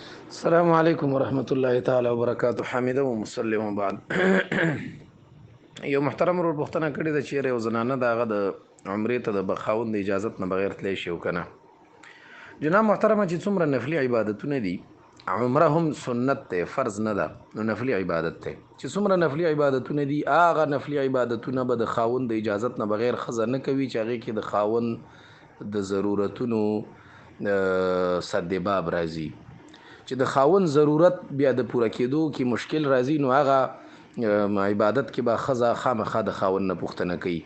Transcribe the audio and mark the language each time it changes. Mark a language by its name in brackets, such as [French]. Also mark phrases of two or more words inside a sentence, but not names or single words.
[Arabic] السلام علیکم ورحمۃ اللہ تعالی وبرکاتہ. حامد و مسلم بعد. [Pashto] یو محترم ورور پوښتنه کړې ده چې یو زنانه د هغه د عمرې ته د بخاوند د اجازت نه بغیر تلی شي او کنه. جناب محترمه چې څومره نفلي عبادتونه دي، عمره هم سنت ته فرض نه ده، نو نفلي عبادت ته چې څومره نفلي عبادتونه دي، هغه نفلي عبادتونه به د خاوند د اجازت نه بغیر ښځه نه کوي چې هغې کې د خاوند د ضرورتونو سد باب راځي، چې د خاوند ضرورت بیا د پوره کېدو کې مشکل راځي، نو هغه عبادت کې به ښځه خامخا د خاوند نه پوښتنه کوي.